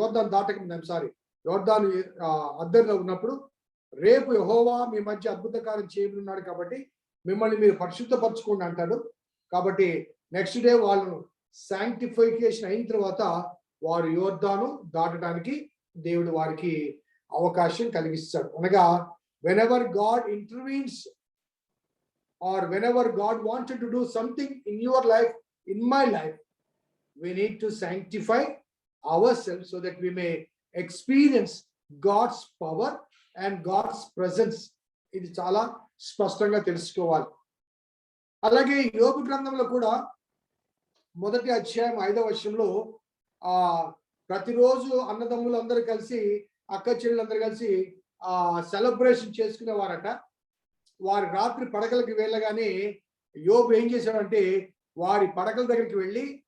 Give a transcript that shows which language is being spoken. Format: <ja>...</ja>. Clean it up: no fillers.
<te>యోర్దాను యోర్దాను అద్దరిలో ఉన్నప్పుడు రేపు యెహోవా మీ మధ్య అద్భుత కార్యం చేయబోతున్నాడు కాబట్టి మిమ్మల్ని మీరు పరిశుద్ధపరచుకోండి అంటాడు. కాబట్టి నెక్స్ట్ డే వాళ్ళను శాంక్టిఫికేషన్ అయిన తర్వాత వారు యోర్దాను దాటడానికి దేవుడు వారికి అవకాశం కలిగిస్తాడు.</te> <en>అనగా whenever God intervenes or whenever God wanted to do something in your life, in my life, we need to sanctify ourselves so that we may experience God's power and God's presence.</en> <te>ఇది చాలా స్పష్టంగా తెలుసుకోవాలి. అలాగే యోబు గ్రంథంలో కూడా 1వ అధ్యాయం 5వ వచనంలో ప్రతిరోజు అన్నదమ్ములు అందరూ కలిసి, అక్క చెల్లెలందరూ కలిసి సెలబ్రేషన్ చేసుకునేవారట. వారి రాత్రి పడకలకి వెళ్ళగానే యోబు ఏం చేశాడంటే వారి పడకల దగ్గరికి వెళ్ళి</te>